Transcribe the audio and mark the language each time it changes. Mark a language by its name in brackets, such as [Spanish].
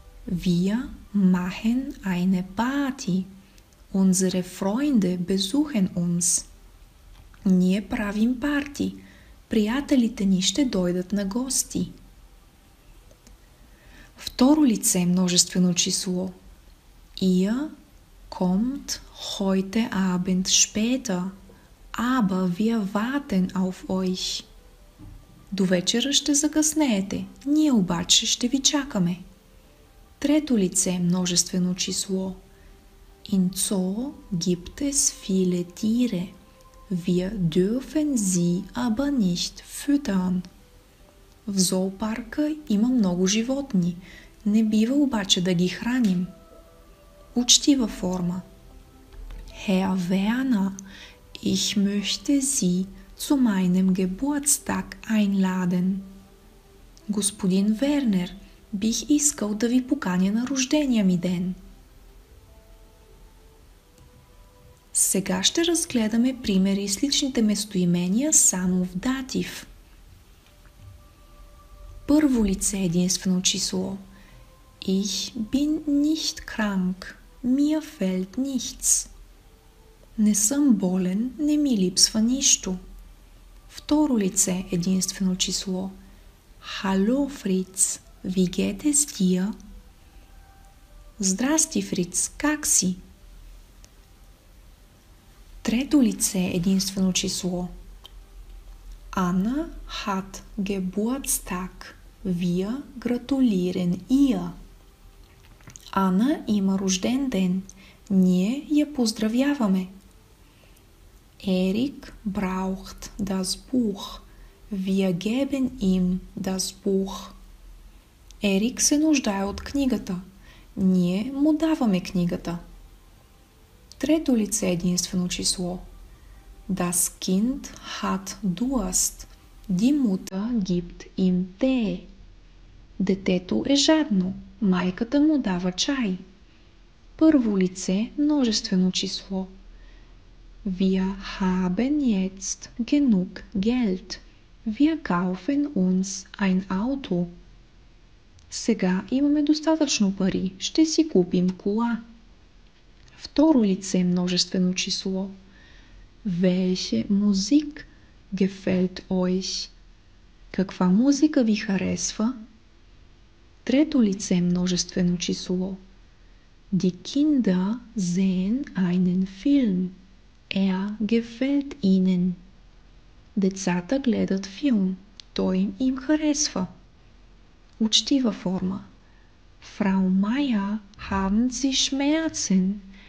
[German] Wir machen eine Party. Unsere Freunde besuchen uns. [Bulgarian] Ние правим парти. Приятелите ни ще дойдат на гости. Второ лице множествено число. [German] Ihr kommt heute Abend später, aber wir warten auf euch. [Bulgarian] До вечера ще закъснеете, ние обаче ще ви чакаме. Трето лице множествено число. [German] In Zoo gibt es viele Tiere. Wir dürfen sie aber nicht füttern. [Bulgarian] В зоопарка има много животни. Не бива обаче да ги храним. Учтива форма. [German] Herr Werner, ich möchte Sie zu meinem Geburtstag einladen. [Bulgarian] Господин Вернер, бих искал да ви поканя на рождения ми ден. Сега ще разгледаме примери с личните местоимения само в датив. Първо лице единствено число. [German] Ich bin nicht krank. Mir fällt nichts. [Bulgarian] Не съм болен, не ми липсва нищо. Второ лице единствено число. [German] Hallo Fritz, wie geht es dir? [Bulgarian] Здрасти, Фриц, как си? Трето лице единствено число. [German] Anna hat Geburtstag. Wir gratulieren ihr. [Bulgarian] Ана има рожден ден. Ние я поздравяваме. [German] Ерик braucht das Buch. Wir geben ihm das Buch. [Bulgarian] Ерик се нуждае от книгата. Ние му даваме книгата. Трето лице единствено число. [German] Das Kind hat Durst. Die Mutter gibt ihm Tee. [Bulgarian] Детето е жадно. Майката му дава чай. Първо лице множествено число. [German] Wir haben jetzt genug Geld. Wir kaufen uns ein Auto. [Bulgarian] Сега имаме достатъчно пари. Ще си купим кола. Второ лице множествено число. [German] Welche Musik gefällt euch? [Bulgarian] Каква музика ви харесва? Трето лице множествено число. [German] Die Kinder sehen einen Film. Gefällt ihnen. [Bulgarian] Децата гледат филм. Той им харесва. Учтива форма. [German] Frau Meier, haben Sie Schmerzen?